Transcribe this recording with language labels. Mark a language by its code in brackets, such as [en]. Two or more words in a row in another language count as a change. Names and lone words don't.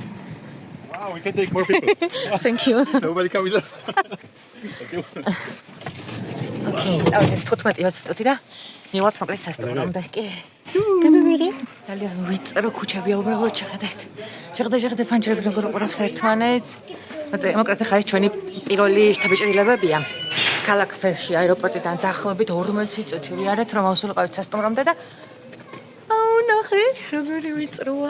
[en] Wow, we can take more people. Thank you. Nobody come with us. Thank you. [ka] Okay, ეს 15 წუთი და მივალთ მოკლედ სასტუმრომდე. კი. გადავიღე. ძალიან ვიწრო ქუჩებია უბრალოდ შეხედეთ. შეხედეთ ფანჯრები როგორ უყურებს ერთმანეთს. მოკლედ ხა ეს ჩვენი პირველი შთაბეჭდილებებია. ქალაქ ფერში აეროპორტიდან დაახლოებით 40 წუთი ვიარეთ რომ ავსულიყავით სასტუმრომდე და აუ ნახე როგორი ვიწროა.